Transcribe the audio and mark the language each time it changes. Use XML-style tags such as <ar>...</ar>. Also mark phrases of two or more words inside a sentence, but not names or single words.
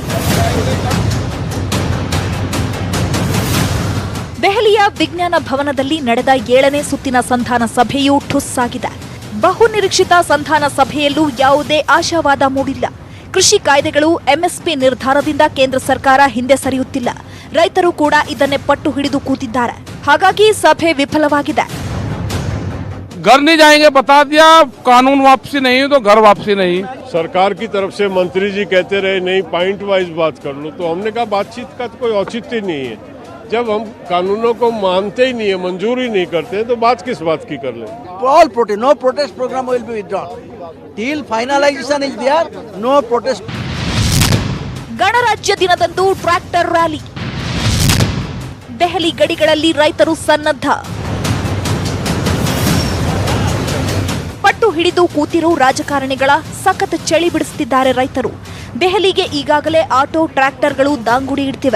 <kn>ದೆಹಲಿಯ ವಿಜ್ಞಾನ ಭವನದಲ್ಲಿ ನಡೆದ 7ನೇ ಸುತ್ತಿನ ಸಂಧಾನ ಸಭೆಯೂ ಠುಸ್ ಆಗಿದೆ. ಬಹುನಿರೀಕ್ಷಿತ ಸಂಧಾನ ಸಭೆಯಲ್ಲೂ ಯಾವುದೇ ಆಶಾವಾದ ಮೂಡಿಲ್ಲ. ಕೃಷಿ ಕಾಯ್ದೆಗಳು, ಎಂಎಸ್ಪಿ ನಿರ್ಧಾರದಿಂದ ಕೇಂದ್ರ ಸರ್ಕಾರ ಹಿಂದೆ ಸರಿಯುತ್ತಿಲ್ಲ. ರೈತರು ಕೂಡ ಇದನ್ನೇ ಪಟ್ಟು ಹಿಡಿದು ಕೂತಿದ್ದಾರೆ. ಹಾಗಾಗಿ ಸಭೆ ವಿಫಲವಾಗಿದೆ.</kn> <hi>घर नहीं जाएंगे, बता दिया. कानून वापसी नहीं तो घर वापसी नहीं. सरकार की तरफ से मंत्री जी कहते रहे नहीं पॉइंट वाइज बात कर लो, तो हमने कहा बातचीत का तो कोई औचित्य नहीं है. जब हम कानूनों को मानते ही नहीं है, मंजूर ही नहीं करते हैं, तो बात किस बात की कर लें.</hi> <en>All protest, no protest program will be withdrawn till finalization is there. No protest.</en> <kn>ಗಣರಾಜ್ಯ ದಿನದಂದು ಟ್ರ್ಯಾಕ್ಟರ್ ರ್ಯಾಲಿ. ದೆಹಲಿ ಗಡಿಗಳಲ್ಲಿ ರೈತರು ಸನ್ನದ್ಧ. ಪಟ್ಟು ಹಿಡಿದು ಕೂತಿರೋ ರಾಜಕಾರಣಿಗಳ ಸಖತ್ ಚಳಿ ಬಿಡಿಸುತ್ತಿದ್ದಾರೆ ರೈತರು. ದೆಹಲಿಗೆ ಈಗಾಗಲೇ ಆಟೋ, ಟ್ರ್ಯಾಕ್ಟರ್ಗಳು ದಾಂಗುಡಿ ಇಡ್ತಿವೆ.</kn>